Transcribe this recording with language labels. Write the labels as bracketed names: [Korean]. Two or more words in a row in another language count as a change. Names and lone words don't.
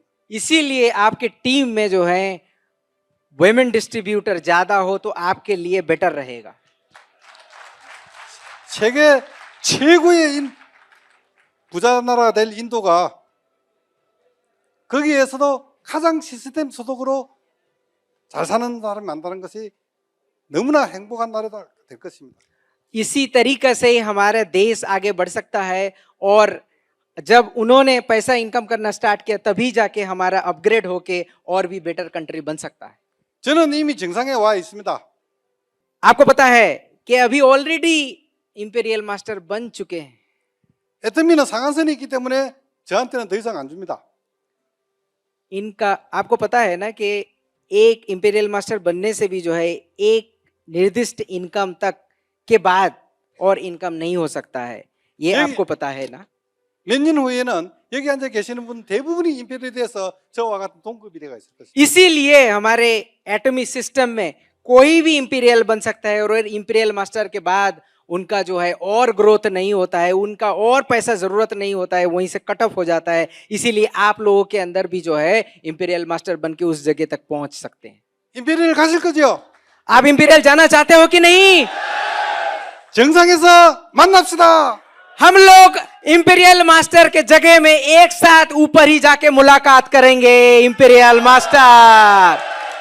[Hindi] इसीलिए आपके टीम में जो है [English] women distributor [Hindi] ज्यादा हो तो आपके लिए बेटर रहेगा। [Korean] 세계 최고의 부자 나라가 될 인도가 거기에서도 가장 시스템 소득으로 잘 사는 사람이 만드는 것이 너무나 행복한 나라가 될 것입니다. [Hindi] इसी तरीके से ही हमारा देश आगे बढ़ सकता है, और जब उन्होंने पैसा इनकम करना स्टार्ट किया तभी जाके हमारा अपग्रेड होके और भी [English] better country [Hindi] बन सकता है। [Korean] 저는 이미 정상에 와 있습니다. [Hindi] आपको पता है कि अभी ऑलरेडी इंपीरियल मास्टर बन चुके हैं। [Korean] 애터미는 상한선이 있기 때문에 저한테는 더 이상 안 줍니다. [Hindi] इनका आपको पता है ना कि एक इंपीरियल मास्टर बनने से भी जो है एक निर्दिष्ट इनकम तक के बाद और इनकम नहीं हो सकता है, ये यही- आपको पता है ना। [Korean] 몇 년 후에는 여기 앉아 계시는 분 대부분이 임페리에 대해서 저와 같은 동급이 되어 있을 것입니다. [Hindi] इसीलिए हमारे एटॉमिक सिस्टम में कोई भी इंपीरियल बन सकता है, और इंपीरियल मास्टर के बाद उनका जो है और ग्रोथ नहीं होता है, उनका और पैसा जरूरत नहीं होता है, वहीं से [English] cut off [Hindi] हो जाता है। इसीलिए आप लोगों के अंदर भी जो है इंपीरियल मास्टर बन के उस जगह तक पहुंच सकते हैं। [Korean] 임페리얼 가실 거죠? [Hindi] आप इंपीरियल जाना चाहते हो कि नहीं? [Korean] 정상에서 만납시다. [Hindi] हम लोग इंपीरियल मास्टर के जगह में एक साथ ऊपर ही जाके मुलाकात करेंगे। इंपीरियल मास्टर